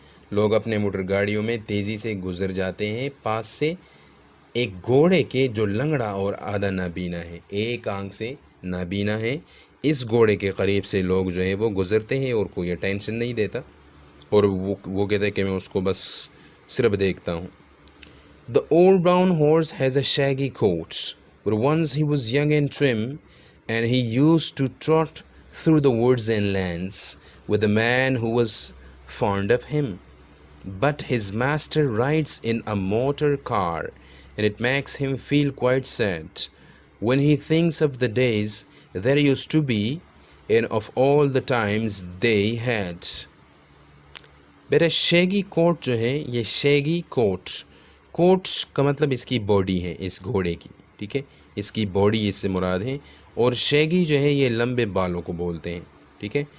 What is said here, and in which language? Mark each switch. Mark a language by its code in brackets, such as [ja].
[ur] لوگ اپنے موٹر گاڑیوں میں تیزی سے گزر جاتے ہیں پاس سے ایک گھوڑے کے جو لنگڑا اور آدھا نابینا ہے، ایک آنکھ سے نابینا ہے. اس گھوڑے کے قریب سے لوگ جو ہے وہ گزرتے ہیں اور کوئی ٹینشن نہیں دیتا، اور وہ کہتے ہیں کہ میں اس کو بس صرف دیکھتا ہوں. [en] The old brown horse has a shaggy coat, but once he was young and trim, and he used to trot through the woods and lands with a man who was fond of him. But his master rides in a motor car, and it makes him feel quite sad when he thinks of the days there used to be, and of all the times they had. [ur] میرا شیگی کوٹ جو ہے، یہ شیگی کوٹ کا مطلب اس کی body ہے، اس گھوڑے کی. ٹھیک ہے. اس کی باڈی اس سے مراد ہے. اور شیگی جو ہے یہ لمبے بالوں کو بولتے ہیں. ٹھیک ہے.